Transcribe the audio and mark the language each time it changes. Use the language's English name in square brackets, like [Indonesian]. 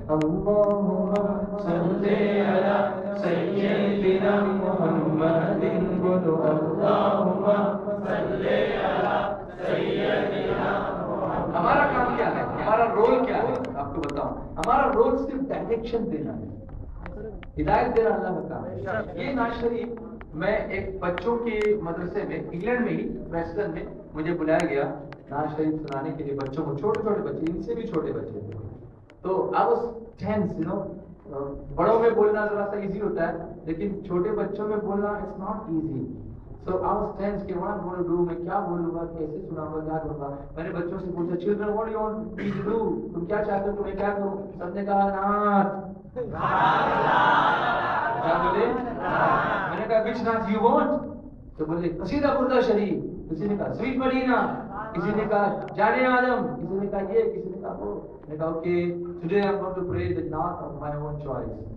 [Urdu] اللہم صلی علی سیدنا محمد, بولو اللہم صلی علی سیدنا محمد. ہمارا کام کیا ہے, ہمارا رول کیا ہے؟ آپ کو بتاؤں. ہمارا رول صرف ڈائریکشن دینا ہے, ہدایت دینا اللہ کا کام ہے. یہ نواز شریف, میں ایک بچوں کے مدرسے میں انگلینڈ میں ہی ویسٹرن میں مجھے بلایا گیا نواز شریف سنانے کے لیے بچوں کو, چھوٹے چھوٹے بچے, ان سے بھی چھوٹے بچے تھے. [English] تو I was tense, you know. [Urdu] بڑوں میں بولنا ذرا سا ایزی ہوتا ہے لیکن چھوٹے بچوں میں بولنا [English] It's not easy. [Urdu] So [English] I was tense [Urdu] کہ [English] what I'm going to do, [Urdu] میں کیا بولوں گا, کیسے سناؤں گا, کیا کروں گا. میں نے بچوں سے پوچھا [English] children what do you want me to do, [Urdu] تم کیا چاہتے ہو کہ میں کیا کروں. سب نے کہا نعت. کیا بولے؟ میں نے کہا [English] which نعت you want, [Urdu] تو بولے قصیدہ بردہ شریف. کسی نے کہا سویٹ مدینہ, کسی نے کہا جان عالم, کسی نے کہا یہ, کسی نے کہا وہ. میں نے کہا [English] Okay today I'm going to pray the نعت of my own choice.